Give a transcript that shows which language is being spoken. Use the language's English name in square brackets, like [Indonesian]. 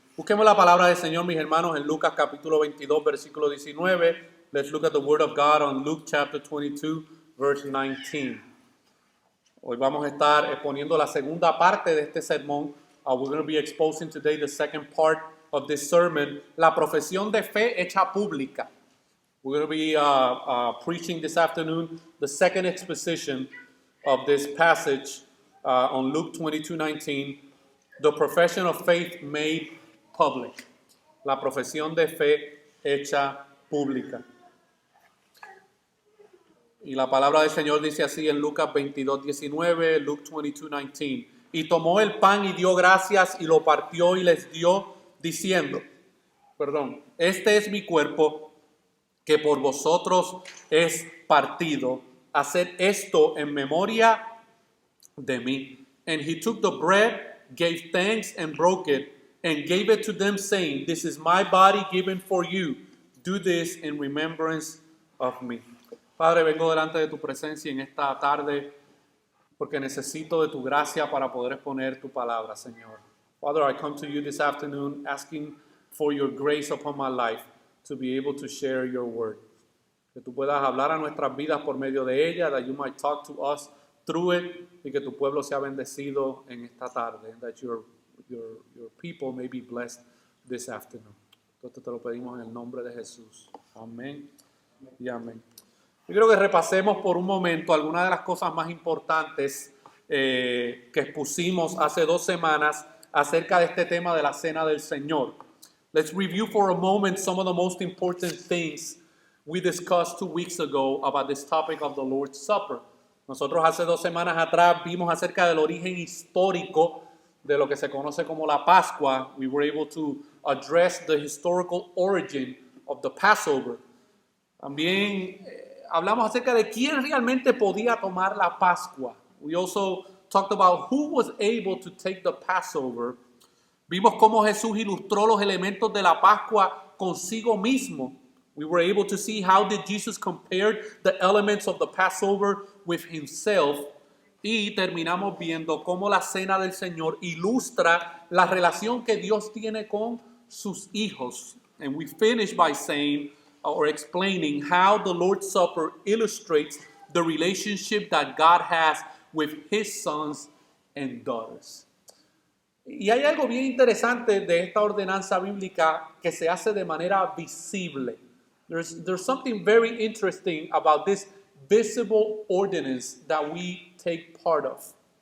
[Spanish] Busquemos la palabra del Señor, mis hermanos, en Lucas capítulo 22, versículo 19. [English] Let's look at the word of God on Luke chapter 22, verse 19. [Spanish] Hoy vamos a estar exponiendo la segunda parte de este sermón. [English] We're going to be exposing today the second part of this sermon, [Spanish] la profesión de fe hecha pública. [English] We're going to be preaching this afternoon the second exposition of this passage on Luke 22:19, the profession of faith made public. [Spanish] La profesión de fe hecha pública. Y la palabra del Señor dice así en Lucas 22:19, Luke 22:19. Y tomó el pan y dio gracias y lo partió y les dio diciendo, este es mi cuerpo que por vosotros es partido. Haced esto en memoria de mí. [English] And he took the bread, gave thanks and broke it, and gave it to them, saying, this is my body given for you. Do this in remembrance of me. [Spanish] Padre, vengo delante de tu presencia en esta tarde porque necesito de tu gracia para poder exponer tu palabra, Señor. [English] Father, I come to you this afternoon asking for your grace upon my life to be able to share your word. [Spanish] Que tú puedas hablar a nuestras vidas por medio de ella, [English] that you might talk to us through it, [Spanish] y que tu pueblo sea bendecido en esta tarde, [English] that your people may be blessed this afternoon. [Spanish] Entonces te lo pedimos en el nombre de Jesús. Amén y amén. Yo creo que repasemos por un momento algunas de las cosas más importantes que expusimos hace 2 semanas acerca de este tema de la Cena del Señor. [English] Let's review for a moment some of the most important things we discussed 2 weeks ago about this topic of the Lord's Supper. [Spanish] Nosotros hace 2 semanas atrás vimos acerca del origen histórico de lo que se conoce como la Pascua. [English] We were able to address the historical origin of the Passover. [Spanish] También hablamos acerca de quién realmente podía tomar la Pascua. [English] We also talked about who was able to take the Passover. [Spanish] Vimos cómo Jesús ilustró los elementos de la Pascua consigo mismo. [English] We were able to see how did Jesus compare the elements of the Passover with himself. [Spanish] Y terminamos viendo cómo la Cena del Señor ilustra la relación que Dios tiene con sus hijos. [English] And we finished by saying or explaining how the Lord's Supper illustrates the relationship that God has with his sons and daughters. [Spanish] Y hay algo bien interesante de esta ordenanza bíblica que se hace de manera visible. [English] There's something very interesting about this visible ordinance that we take part of.